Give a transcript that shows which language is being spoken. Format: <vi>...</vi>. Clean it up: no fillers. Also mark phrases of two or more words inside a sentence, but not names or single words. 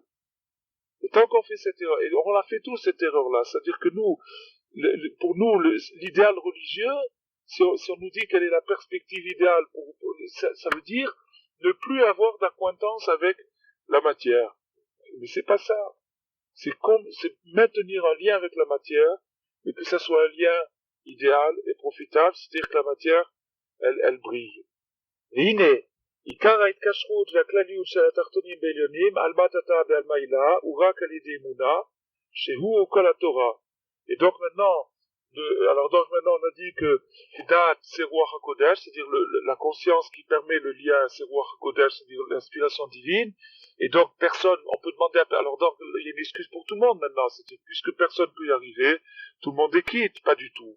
<fr>Et tant qu'on fait cette erreur, et on l'a fait tous cette erreur-là, c'est-à-dire que nous, pour nous, l'idéal religieux, si on nous dit quelle est la perspective idéale, ça veut dire ne plus avoir d'acquaintance avec la matière. Mais c'est pas ça. C'est maintenir un lien avec la matière, mais que ça soit un lien idéal et profitable, c'est-à-dire que la matière, elle brille.</fr> <he>והנה, עיקר ההתקשרות והכלליות של התחתונים בעליונים, על מטאטא ועל מעילה, הוא רק על ידי אמונה, שהוא כל התורה.</he> <fr>Et donc maintenant, Alors donc maintenant on a dit que Da'at c'est</fr> <he>רוח הקודש,</he> <fr>c'est-à-dire la conscience qui permet le lien, c'est</fr> <he>רוח הקודש,</he> <fr>c'est-à-dire l'inspiration divine. Et donc personne, on peut demander, alors donc il y a une excuse pour tout le monde maintenant, c'est-à-dire puisque personne peut y arriver, tout le monde est quitte, pas du tout.</fr>